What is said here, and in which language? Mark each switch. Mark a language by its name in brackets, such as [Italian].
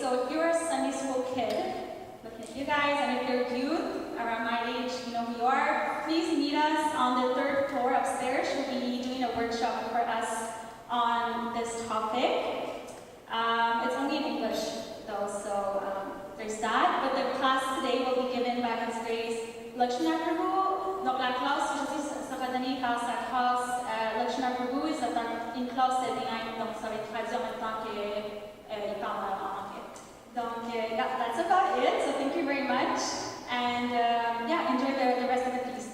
[English] So if you're a Sunday school kid, looking at you guys, and if you're youth, around my age, you know who you are, please meet us on the 3rd floor upstairs. She'll be doing a workshop for us on this topic. It's only in English though, so there's that. But the class today will be given by His Grace Lakshmana Prabhu. [French] Donc la classe aujourd'hui sera donnée par sa classe Lakshmana Prabhu. C'est une classe bilingue, donc ça va être traduit en même temps qu'il parle en anglais. Donc [English] yeah, that's about it. So thank you very much, and yeah, enjoy the rest of the piece.